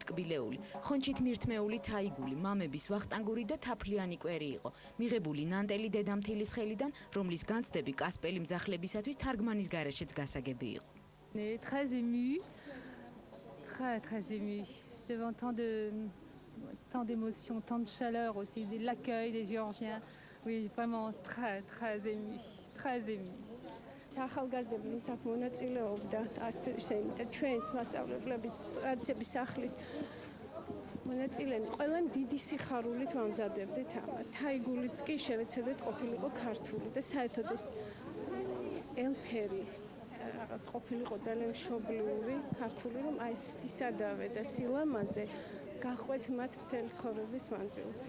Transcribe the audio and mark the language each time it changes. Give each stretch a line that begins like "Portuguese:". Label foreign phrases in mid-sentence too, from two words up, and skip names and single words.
Georgian: ტკბილეული, ხონჩით მირთმეული თაიგული, მამების ვახტანგური და თაფლიანი კვერი იყო, მიღებული ნანტელი დედამთილის ხელიდან, რომლის განცდები კასპელი მძახლებისათვის თარგმანის გარეშეც გასაგები იყო.
French: Très ému, très ému devant tant d'émotions, tant de chaleur aussi, de l'accueil des Géorgiens. Oui, vraiment très ému.
Georgian: ახალგაზრდები თავს მონაწილეობდა ასპირშენი და ჩვენც მასწავლებლებიც ტრადიციების სახლის მონაწილენი ყველამ დიდი სიხარულით ვამზადებდით ამას. თაიგულიც კი შევეცადეთ ყოფილიყო ქართული და საერთოდ ეს ელფერი რაღაც ყოფილიყო ძალიან მშობლიური ქართული, რომ აი სისადავე და სილამაზე გაყვეთ მათ მთელი ცხოვრების მანძილზე.